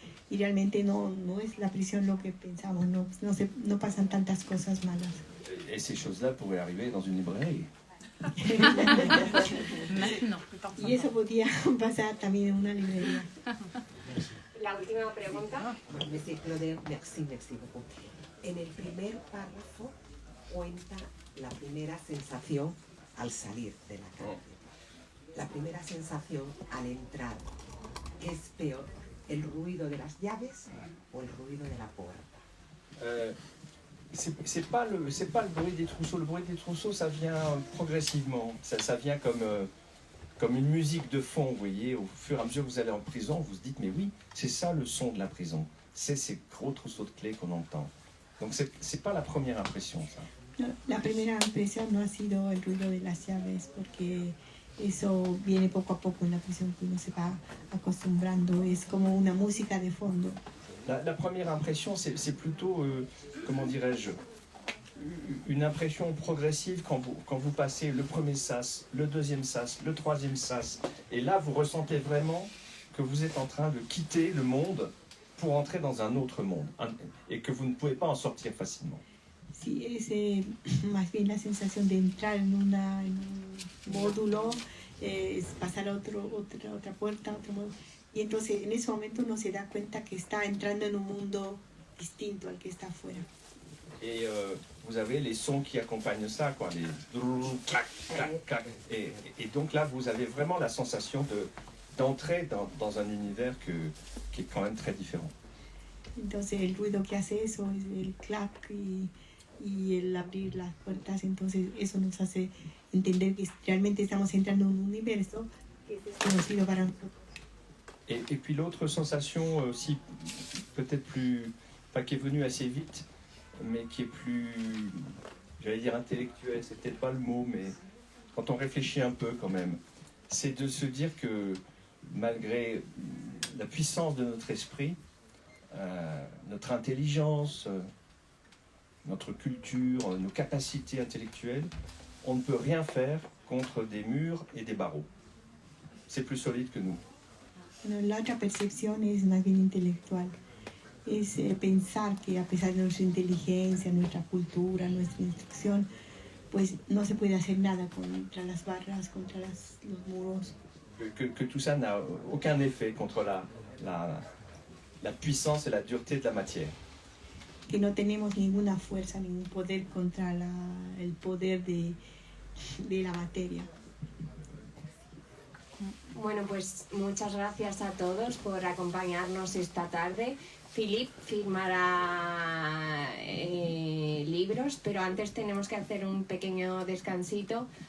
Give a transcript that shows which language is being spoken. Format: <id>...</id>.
<es>Y realmente no es la prisión lo que pensamos, no pasan tantas cosas malas.</es> <fr>Et ces choses-là pourraient arriver dans une librairie.</fr> <es>Y eso podía pasar también en una librería. La última pregunta.</es> <fr>Merci, Claude. Merci beaucoup.</fr> <es>En el primer párrafo cuenta la primera sensación al salir de la calle. La primera sensación al entrar. ¿Qué es peor? ¿El ruido de las llaves o el ruido de la puerta?</es> <fr>C'est pas le bruit des trousseaux. Le bruit des trousseaux, ça vient progressivement. Ça vient comme une musique de fond, vous voyez. Au fur et à mesure que vous allez en prison, vous vous dites, mais oui, c'est ça le son de la prison. C'est ces gros trousseaux de clés qu'on entend. Donc c'est pas la première impression, ça.</fr> <es>No, la primera impresión no ha sido el ruido de las llaves, porque eso viene poco a poco en la prisión, que uno se va acostumbrando, es como una música de fondo.</es> <fr>La première impression, c'est plutôt, comment dirais-je, une impression progressive quand vous passez le premier sas, le deuxième sas, le troisième sas, et là vous ressentez vraiment que vous êtes en train de quitter le monde pour entrer dans un autre monde, et que vous ne pouvez pas en sortir facilement.</fr> <es>Sí, es más bien la sensación de entrar en un módulo, pasar a otra puerta, otro módulo. Y entonces en ese momento uno se da cuenta que está entrando en un mundo distinto al que está afuera.</es> <fr>Et vous avez les sons qui accompagnent ça, quoi, les clac, clac, clac. Et donc là, vous avez vraiment la sensation d'entrer dans un univers qui est quand même très différent.</fr> <es>Entonces el ruido que hace eso es el clac y el abrir las puertas, entonces eso nos hace entender que realmente estamos entrando en un universo que es desconocido para nosotros.</es> <fr>Et puis l'autre sensation aussi, peut-être plus, enfin, qui est venue assez vite, mais qui est plus, j'allais dire intellectuelle, c'est peut-être pas le mot, mais quand on réfléchit un peu quand même, c'est de se dire que malgré la puissance de notre esprit, notre intelligence, notre culture, nos capacités intellectuelles, on ne peut rien faire contre des murs et des barreaux. C'est plus solide que nous.</fr> <es>Bueno, la otra percepción es más bien intelectual. Es pensar que a pesar de nuestra inteligencia, nuestra cultura, nuestra instrucción, pues no se puede hacer nada contra las barras, contra los muros.</es> <fr>Que tout ça n'a aucun effet contre la puissance et la dureté de la matière.</fr> <es>Que no tenemos ninguna fuerza, ningún poder contra el poder de la materia. Bueno, pues muchas gracias a todos por acompañarnos esta tarde. Philippe firmará libros, pero antes tenemos que hacer un pequeño descansito.</es>